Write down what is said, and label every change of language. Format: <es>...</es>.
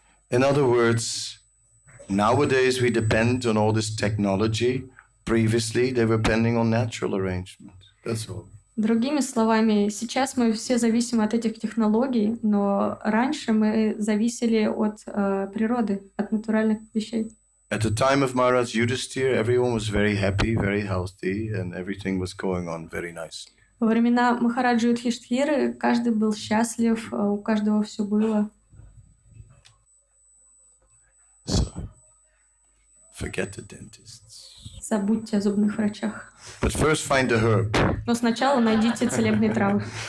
<en>In other words, nowadays we depend on all this technology. Previously, they were depending on natural arrangement. That's all.</en> <ru>Другими словами, сейчас мы все зависим от этих технологий, но раньше мы зависели от природы, от натуральных вещей.</ru> <en>At the time of Maharaj Yudhisthira, everyone was very happy, very healthy, and everything was going on very nicely.</en> <ru>Во времена Махараджа Юдхиштхиры каждый был счастлив, у каждого все было.</ru> <en>So, forget the dentists.</en> <ru>Забудьте о зубных врачах.</ru> <en>But first find the herb.</en> <ru>Но сначала найдите целебные травы.</ru>